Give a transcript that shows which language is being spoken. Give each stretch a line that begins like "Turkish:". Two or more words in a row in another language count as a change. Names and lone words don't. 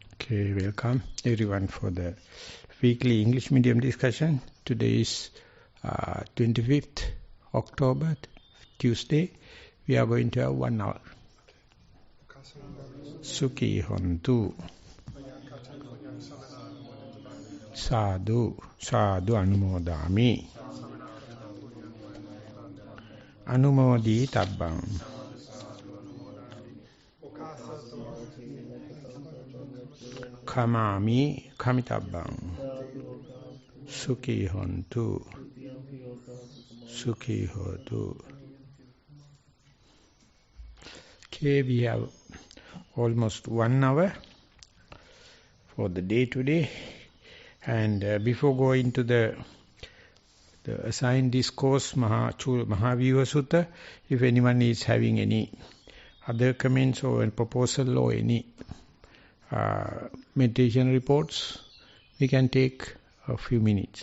English: Okay, welcome everyone for the weekly English medium discussion. Today is 25th October, Tuesday. We are going to have 1 hour.
Pali: Sukhi hontu. Sadhu, sadhu anumodami. Anumodi tabbam. Kamami kamitabang. Sukhi hontu. Sukhi hotu.
English: Okay, we have almost 1 hour for the day today. And before going to the assigned discourse, Maha Sutta, if anyone is having any other comments or a proposal or any meditation reports, we can take a few minutes.